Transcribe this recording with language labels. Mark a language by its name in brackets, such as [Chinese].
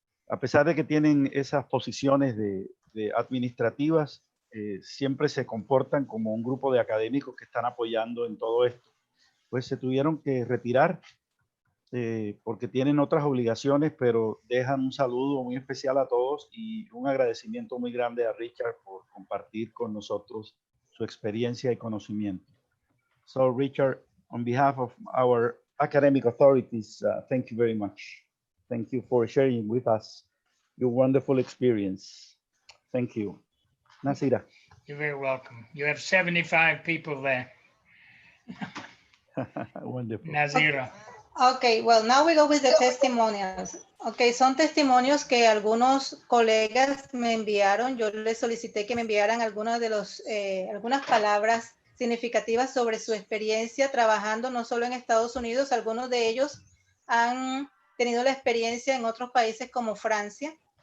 [Spanish] A pesar de que tienen esas posiciones de administrativas, siempre se comportan como un grupo de académicos que están apoyando en todo esto. Pues se tuvieron que retirar porque tienen otras obligaciones, pero dejan un saludo muy especial a todos y un agradecimiento muy grande a Richard por compartir con nosotros su experiencia y conocimiento. [English] So Richard, on behalf of our academic authorities, thank you very much. Thank you for sharing with us your wonderful experience. Thank you. Nazira. You're very welcome. You have 75 people there. Wonderful. Nazira. Okay, well, now we go with the testimonials. [Spanish] Okay, son testimonios que algunos colegas me enviaron. Yo les solicité que me enviaran algunas palabras significativas sobre su experiencia trabajando no solo en Estados Unidos, algunos de ellos han tenido la experiencia en otros países como Francia.